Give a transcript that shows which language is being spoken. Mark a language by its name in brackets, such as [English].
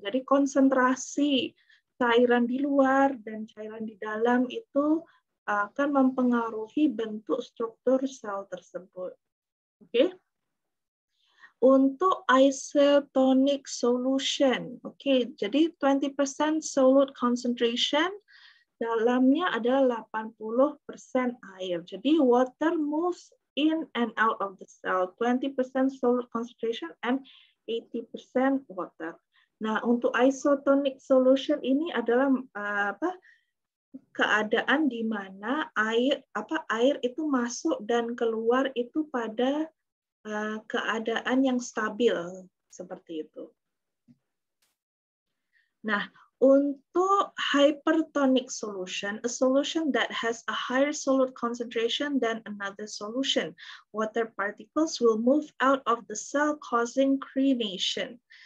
[Indonesian] Jadi konsentrasi cairan di luar dan cairan di dalam itu akan mempengaruhi bentuk struktur sel tersebut. Oke. Untuk isotonic solution, oke, jadi [English] 20% solute concentration, [Indonesian] dalamnya adalah 80% air. [English] Jadi water moves in and out of the cell, 20% solute concentration and 80% water. [Indonesian] Nah, untuk isotonic solution ini adalah keadaan di mana air itu masuk dan keluar itu pada keadaan yang stabil seperti itu. Nah, untuk [English] hypertonic solution, a solution that has a higher solute concentration than another solution, water particles will move out of the cell causing crenation.